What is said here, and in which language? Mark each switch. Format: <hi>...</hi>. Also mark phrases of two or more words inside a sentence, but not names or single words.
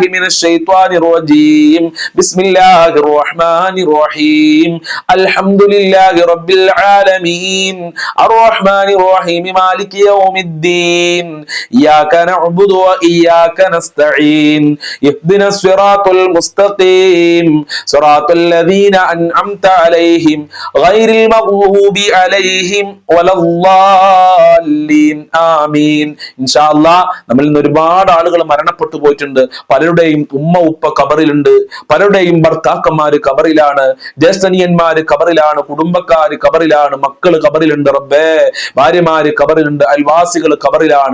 <ar>من الشيطان الرجيم بسم الله الرحمن الرحيم الحمد لله رب العالمين الرحمن الرحيم مالك يوم الدين إياك نعبد وإياك نستعين اهدنا الصراط المستقيم صراط الذين أنعمت عليهم غير المغضوب عليهم ولا الضالين ആമീൻ. إن شاء الله</ar> <ml>നമ്മളിൽ നിന്ന് ഒരുപാട് ആളുകൾ മരണപ്പെട്ടു പോയിട്ടുണ്ട്. പലരുടെയും ഉമ്മ ഉപ്പ ഖബറിലുണ്ട്, പലരുടെയും ഭർത്താക്കന്മാര് ഖബറിലാണ്, ജ്യേഷ്ഠനിയന്മാര് ഖബറിലാണ്, കുടുംബക്കാര് ഖബറിലാണ്, മക്കള് ഖബറിലുണ്ട്, റബ്ബേ ഭാര്യമാര് ഖബറിലുണ്ട്, അയൽവാസികൾ ഖബറിലാണ്.</ml>